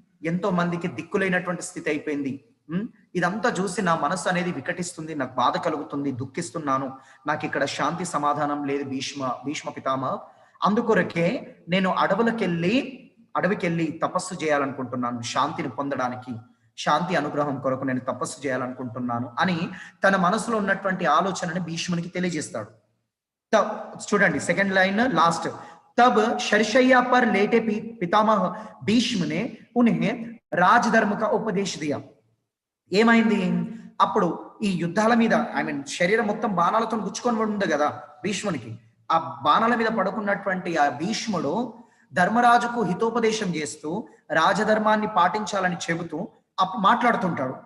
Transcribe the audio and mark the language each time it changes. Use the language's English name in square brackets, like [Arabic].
[Telugu] ఎంతో మందికి దిక్కులేనటువంటి స్థితి అయిపోయింది. ఇదంతా చూసి నా మనసు అనేది వికటిస్తుంది, నాకు బాధ కలుగుతుంది, దుఃఖిస్తున్నాను, నాకు ఇక్కడ శాంతి సమాధానం లేదు భీష్మ పితామహ. అందుకొరకే నేను అడవికెళ్ళి తపస్సు చేయాలనుకుంటున్నాను, శాంతిని పొందడానికి, శాంతి అనుగ్రహం కొరకు నేను తపస్సు చేయాలనుకుంటున్నాను అని తన మనసులో ఉన్నటువంటి ఆలోచనని భీష్మునికి తెలియజేస్తాడు. చూడండి సెకండ్ లైన్ లాస్ట్. [Hindi] तब शरशैया पर लेटे पितामह भीष्म ने उन्हें राजधर्म का उपदेश दिया. [Telugu] ఏమైంది అప్పుడు ఈ యుద్ధాల మీద శరీరం మొత్తం బాణాలతో గుచ్చుకొని ఉంది కదా భీష్మునికి. ఆ బాణాల మీద పడుకున్నటువంటి ఆ భీష్ముడు ధర్మరాజుకు హితోపదేశం చేస్తూ రాజధర్మాన్ని పాటించాలని చెబుతూ మాట్లాడుతుంటాడు.